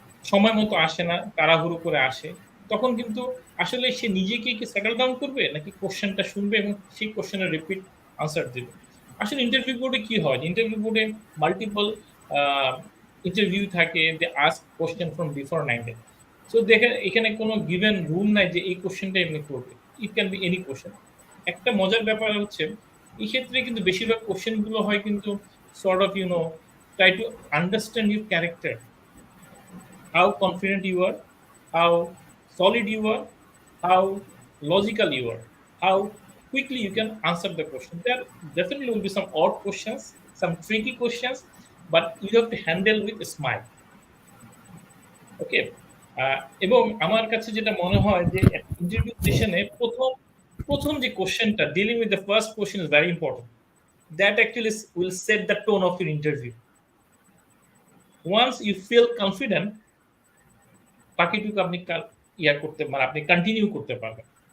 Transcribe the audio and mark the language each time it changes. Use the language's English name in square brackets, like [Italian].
[Bangla] সময় মতো আসে না, তাড়াহুড়ো করে আসে, তখন কিন্তু আসলে সে নিজেকে কি সেটেল ডাউন করবে নাকি কোশ্চেনটা শুনবে এবং সেই কোশ্চেনের রিপিট আনসার দেবে। আসলে ইন্টারভিউ বোর্ডে কি হয়, ইন্টারভিউ বোর্ডে মাল্টিপল ইন্টারভিউ থাকে, [English] They ask question from different angle. [Bangla] So দেখেন এখানে কোনো গিভেন রুল নাই যে এই কোশ্চেনটা এমনি করবে, [English] It can be any question. [Bangla] একটা মজার ব্যাপার হচ্ছে এই ক্ষেত্রে কিন্তু বেশিরভাগ কোশ্চেনগুলো হয় কিন্তু [English] Sort of try to understand your character, how confident you are, how solid you are, how logical you are, how quickly you can answer the question. There definitely will be some odd questions, some tricky questions, but you have to handle with a smile. Okay? [Bangla] এবং আমার কাছে যেটা মনে হয় যে interview সেশনে প্রথম যে কোশ্চেনটা, [English] Dealing with the first question is very important. That actually will set the tone of your interview. Once you feel confident, [Bangla] বাকিটুকু আপনি করতে মানে আপনি কন্টিনিউ করতে পারবেন।